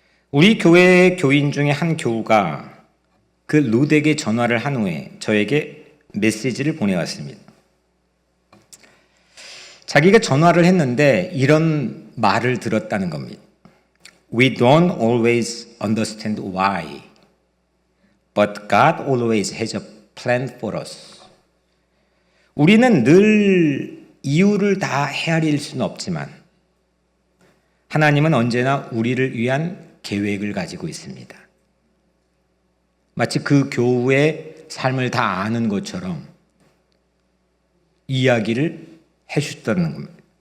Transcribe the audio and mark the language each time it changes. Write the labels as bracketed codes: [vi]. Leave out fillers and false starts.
[ko] 우리 교회 교인 중에 한 교우가 그 룻에게 전화를 한 후에 저에게 메시지를 보내왔습니다. 자기가 전화를 했는데 이런 말을 들었다는 겁니다. [en] We don't always understand why, but God always has a plan for us. [ko] 우리는 늘 이유를 다 헤아릴 수는 없지만 하나님은 언제나 우리를 위한 계획을 가지고 있습니다. 마치 그 교우의 삶을 다 아는 것처럼 이야기를 해주셨다는 겁니다.